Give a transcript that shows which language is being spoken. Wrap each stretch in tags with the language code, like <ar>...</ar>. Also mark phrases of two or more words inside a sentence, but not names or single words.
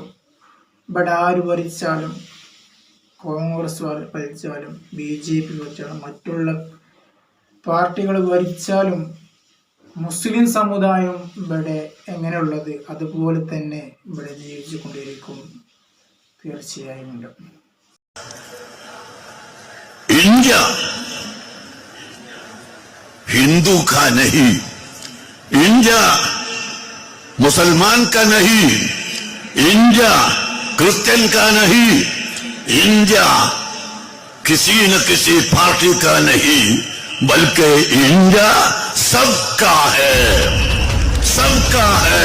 <ml>ഇവിടെ ആര് ഭരിച്ചാലും, കോൺഗ്രസ് ഭരിച്ചാലും BJP ഭരിച്ചാലും മറ്റുള്ള പാർട്ടികൾ ഭരിച്ചാലും മുസ്ലിം സമുദായം ഇവിടെ എങ്ങനെയുള്ളത് അതുപോലെ തന്നെ ഇവിടെ ജീവിച്ചു കൊണ്ടിരിക്കും. തീർച്ചയായും ഉണ്ട്.</ml> <hi>इंडिया हिंदू का नहीं, इंडिया मुसलमान का नहीं, इंडिया क्रिश्चियन का नहीं, इंडिया किसी न किसी पार्टी का नहीं, बल्कि इंडिया सबका है, सबका है।</hi>